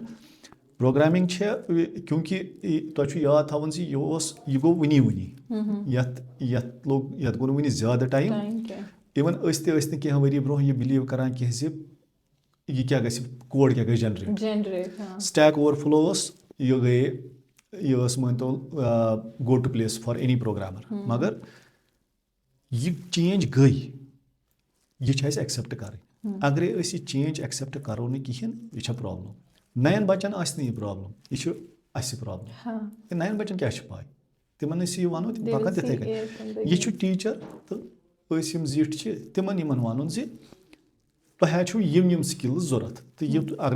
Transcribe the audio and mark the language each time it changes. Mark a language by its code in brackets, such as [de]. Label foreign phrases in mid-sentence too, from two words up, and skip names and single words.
[ks] پروگرامِنگ چھےٚ کیونکہِ تۄہہِ چھُ یاد تھاوُن زِ یہِ گوٚو وُنی یتھ گوٚو نہٕ وُنہِ زیادٕ ٹایم. اِوٕن أسۍ تہِ ٲسۍ نہٕ کینٛہہ ؤری برونٛہہ یہِ بِلیٖو کران کینٛہہ زِ یہِ کیاہ گژھِ کوڈ کیاہ گژھِ جنریٹ. سٹیک اوور فلو اوس یہِ ٲس مٲنتو [en] go to place for any programmer [ks] مگر یہِ چینج گٔے یہِ چھِ اَسہِ ایٚکسیپٹ کَرٕنۍ. اگرے أسۍ یہِ چینٛج ایٚکسیپٹ کَرو نہٕ کِہیٖنۍ یہِ چھےٚ پرٛابلِم نَیَن بَچَن آسہِ نہٕ یہِ پرٛابلِم یہِ چھُ اَسہِ پرٛابلِم نَیَن بَچَن کیٛاہ چھِ پاے تِمَن أسۍ یہِ وَنو تِم پَکان تِتھَے کٔنۍ یہِ چھُ ٹیٖچَر تہٕ أسۍ یِم زِٹھۍ چھِ تِمَن یِمَن وَنُن زِ تۄہہِ چھُو یِم سِکِلٕز ضوٚرَتھ تہٕ یہِ اگرے